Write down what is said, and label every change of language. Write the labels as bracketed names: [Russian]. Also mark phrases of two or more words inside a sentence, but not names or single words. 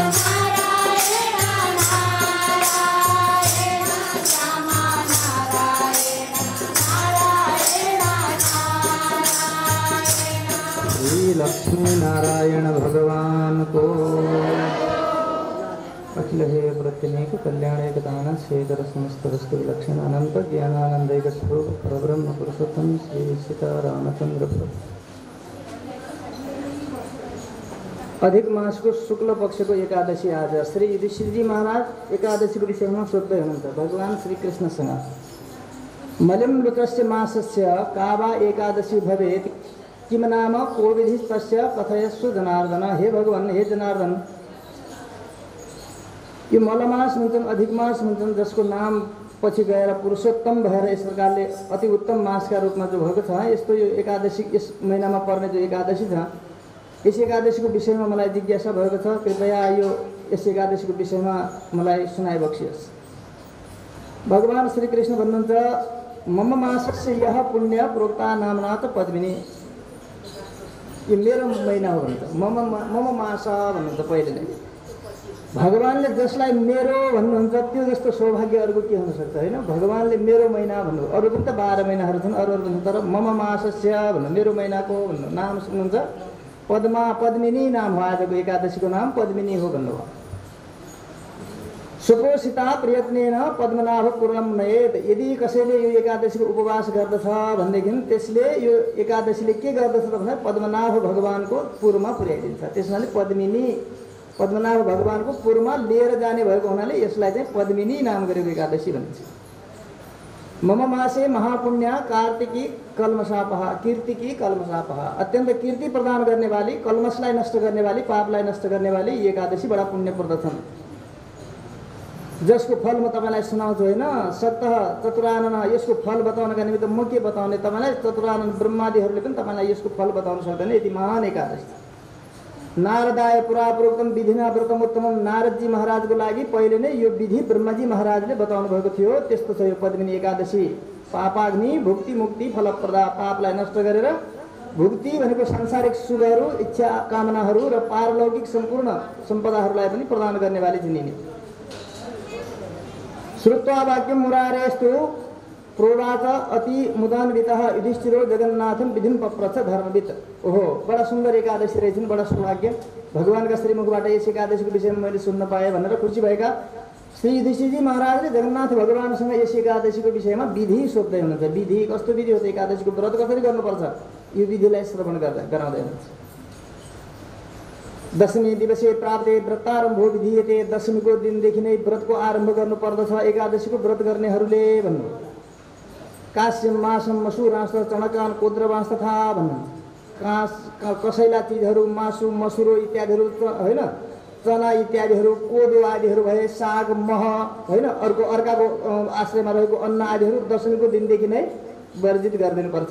[Sanskrit] श्री लक्ष्मी नारायण भगवान को अखिल हे प्रत्यनेक कल्याण एकदान शेखर समस्त वस्तु विलक्षण अनंत ज्ञानानंदैक स्वरूप परब्रह्म पुरुषोत्तम श्री सीतारामचंद्र प्रभु। [Nepali] अधिक मास को शुक्ल पक्ष को एकादशी आज श्री युधिष्ठिरजी महाराज एकादशी को विषय में सोध्दै हुनुहुन्छ भगवान श्री कृष्णसँग [Sanskrit] मलिम लुतस्य मासस्य कावा एकादशी भवेत् किम नाम को विधि तस्य कथयस्व जनार्दन। [Nepali] हे भगवान हे जनार्दन यो मलमास भन्छन् अधिक मास भन्छन् जसको नाम पछि गएर पुरुषोत्तम भएर यस प्रकारले अति उत्तम मासका रूपमा जो भएको छ यस्तो यो एकादशी यस महिनामा पर्ने जो एकादशी छ यस एकादशीको विषयमा मलाई जिज्ञासा भएको छ कृपया यो यस एकादशीको विषयमा मलाई सुनाइबक्सियोस्। भगवान श्री कृष्ण भन्नुहुन्छ [Sanskrit] मम मासस्य यह पुण्य प्रोक्ता नामना त पद्मिनी [Nepali] यो मेरो महिना हो भन्छ [Sanskrit] मम मास [Nepali] भन्नुहुन्छ पहिले नै भगवानले जसलाई मेरो भन्नुहुन्छ त्यो जस्तो सौभाग्य अरूको के हुन सक्छ हैन। भगवानले मेरो महिना भन्नु अरू पनि त 12 महिनाहरू छन् अरू भन्नु तर [Sanskrit] मम मासस्य [Nepali] भन्नु मेरो महिनाको भन्नु नाम सुन्नुहुन्छ पद्मा पद्मिनी नाम हो आजको एकादशीको नाम पद्मिनी हो भन्नुभयो। [Sanskrit] सुपोषिता प्रयत्नेन पद्मनाभ पूर्णम नयेत [Nepali] यदि कसैले यो एकादशीको उपवास गर्दछ भनेदेखि त्यसले यो एकादशीले के गर्दछ भने पद्मनाभ भगवानको पूर्वमा पुर्याइदिन्छ। त्यसैले पद्मिनी पद्मनाभ भगवानको पूर्वमा लिएर जाने भएको हुनाले यसलाई चाहिँ पद्मिनी नाम गरेको एकादशी भनिन्छ। [Sanskrit] मम मासे महापुण्य कार्तिकी कल्मशापः कीर्तिकी कल्मशापः [Nepali] अत्यंत कीर्ति प्रदान गर्ने वाली कल्मशलाई नष्ट गर्ने वाली पापलाई नष्ट गर्ने वाली ये एकादशी बडा पुण्यप्रद छन्। जसको फल म तपाईलाई सुनाउँछु हैन [Sanskrit] सत्तः चतुरानन [Nepali] यसको फल बताउनका निमित्त म के बताउने तपाईलाई चतुरानन ब्रह्मादिहरूले पनि तपाईलाई यसको फल बताउन सक्दैन यति महान एकादशी। [Sanskrit] नारदाय पुराप्रोक्तम विधिना व्रतमोत्तमम [Nepali] नारदजी महाराजको लागि पहिले नै यो विधि ब्रह्माजी महाराजले बताउनु भएको थियो। त्यस्तो छ यो पद्मिनी एकादशी [Sanskrit] पापाग्नि भुक्ति मुक्ति फलप्रदा [Nepali] पापलाई नष्ट गरेर भुक्ति भनेको सांसारिक सुखहरू, इच्छा कामनाहरू र पारलौकिक सम्पूर्ण सम्पदाहरूलाई पनि प्रदान गर्नेवाली चिनिने। [Sanskrit] श्रुत्वा वाक्यम मुरारेस्तु प्रोवाच अति मुदान्वितः युधिष्ठिरो जगन्नाथम विधिम पप्रच्छ धर्मविद। [Nepali] ओहो, बडा सुन्दर एकादशी रहेछन्, बडा सौभाग्य। भगवानका श्रीमुखबाट यस एकादशीको विषयमा मैले सुन्न पाएँ भनेर खुसी भएका श्री युधिष्ठिरजी महाराजले जगन्नाथ भगवानसँग यस एकादशीको विषयमा विधि सोध्दै हुनुहुन्छ। विधि कस्तो विधि हो त, एकादशीको व्रत कसरी गर्नुपर्छ, यो विधिलाई श्रवण गराउँदै हुनुहुन्छ। [Sanskrit] दशमी दिवसे प्राप्ते व्रतारम्भो विधीयते। [Nepali] दशमीको दिनदेखि नै व्रतको आरम्भ गर्नुपर्दछ एकादशीको व्रत गर्नेहरूले भन्नु। [Sanskrit] काश्यम मासम मसुरांश चणकान कोद्रवांश तथा भन्नु। [Nepali] कसैला चिजहरू मासु मसुरो इत्यादिहरू होइन, चना इत्यादिहरू, कोदो आदिहरू भए, साग मह होइन, अर्काको आश्रयमा रहेको अन्न आदिहरू दशमीको दिनदेखि नै वर्जित गरिदिनुपर्छ।